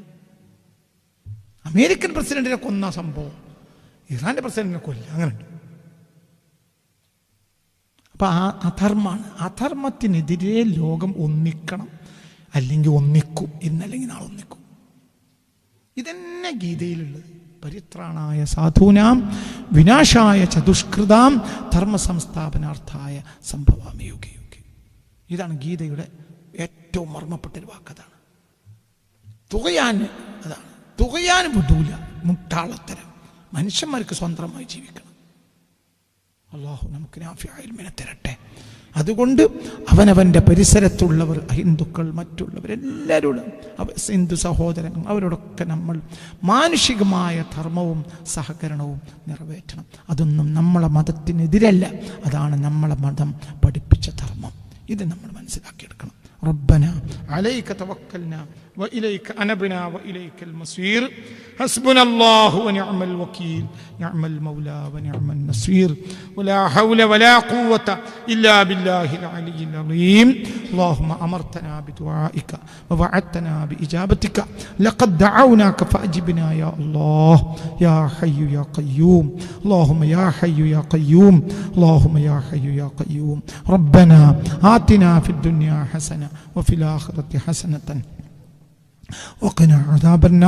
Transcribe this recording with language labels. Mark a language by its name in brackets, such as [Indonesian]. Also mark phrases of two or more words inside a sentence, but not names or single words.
[Malayalam] അമേരിക്കൻ പ്രസിഡന്റിനെ കൊന്ന സംഭവം ഇറാന്റെ പ്രസിഡന്റിനെ കൊല്ലുക, അങ്ങനെയുണ്ട്. അപ്പൊ ആ അധർമ്മമാണ്. അധർമ്മത്തിനെതിരെ ലോകം ഒന്നിക്കണം, അല്ലെങ്കിൽ ഒന്നിക്കും, ഇന്നല്ലെങ്കിൽ നാളെ ഒന്നിക്കും. ഇതന്നെ ഗീതയിലുള്ളത്. [Sanskrit] പരിത്രാണായ സാധൂനാം വിനാശായ ചതുഷ്കൃതാം ധർമ്മ സംസ്ഥാപനാർത്ഥായ സംഭവാമി യുഗേ യുഗേ. [Malayalam] ഇതാണ് ഗീതയുടെ ഏറ്റവും മർമ്മപ്പെട്ടൊരു വാക്കതാണ്. തുഗ്യാൻ, അതാണ് തുഗ്യാൻ വിടൂല. മുട്ടാളത്തരം. മനുഷ്യന്മാർക്ക് സ്വന്തമായി ജീവിക്കണം. അള്ളാഹു നമുക്ക് നാഫിയായ ഇൽമിനെ തരട്ടെ. അതുകൊണ്ട് അവനവൻ്റെ പരിസരത്തുള്ളവർ, ഹിന്ദുക്കൾ, മറ്റുള്ളവരെല്ലാവരോടും, ഹിന്ദു സഹോദരങ്ങൾ, അവരോടൊക്കെ നമ്മൾ മാനുഷികമായ ധർമ്മവും സഹകരണവും നിറവേറ്റണം. അതൊന്നും നമ്മളെ മതത്തിനെതിരല്ല. അതാണ് നമ്മളെ മതം പഠിപ്പിച്ച ധർമ്മം. ഇത് നമ്മൾ മനസ്സിലാക്കിയെടുക്കണം. [Arabic] ربنا عليك توكلنا وإليك أنبنا وإليك المصير حسبنا الله ونعم الوكيل نعم المولى ونعم النصير ولا حول ولا قوة إلا بالله العلي العظيم اللهم أمرتنا بدعائك ووعدتنا بإجابتك لقد دعوناك فأجبنا يا الله يا حي يا قيوم اللهم يا حي يا قيوم اللهم يا حي يا قيوم ربنا آتنا في الدنيا حسنة وفي الآخرة حسنة وقنا عذاب النار